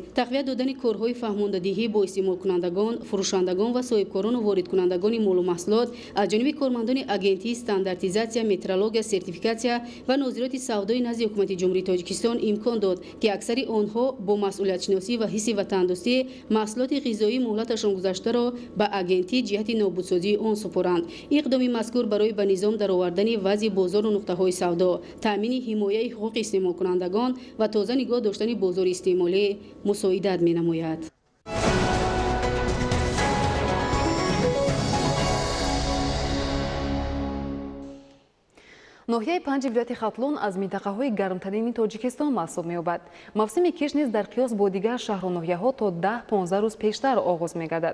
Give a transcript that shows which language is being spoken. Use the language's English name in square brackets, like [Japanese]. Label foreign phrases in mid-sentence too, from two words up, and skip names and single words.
[Tajik] тақвият додани корҳои фаҳмондадиҳӣ бо истеъмол кунандагон, фурӯшандагон ва соҳибкорон ва ворид кунандагони мол ва маҳсулот аз ҷониби кормандони агентии стандартизатсия, метрология, сертификатсия ва назорати савдои назди Ҳукумати Ҷумҳурии Тоҷикистон имкон дод ки аксари онҳо бо масъулият шиносӣ ва ҳисси ватандӯстӣ маҳсулоти ғизоии мӯҳлаташон гузашта ро ба агентӣ ҷиҳати нобудсозии он супоранд. иқдоми мазкур барои ба низом даровардани вазъи бозор ва нуқтаҳои савдо, таъмини ҳимояи ҳуқуқи истеъмол кунандагон ва тоза нигоҳ доштани бозори истеъмолӣ мусоидат менамояд. ноҳияи панҷи вилояти хатлон аз минтақаҳои гармтарини тоҷикистон маҳсуб меёбад. мавсими киш низ дар қиёс бо дигар шаҳру ноҳияҳо то 10-15 рӯз пештар оғоз мегардад.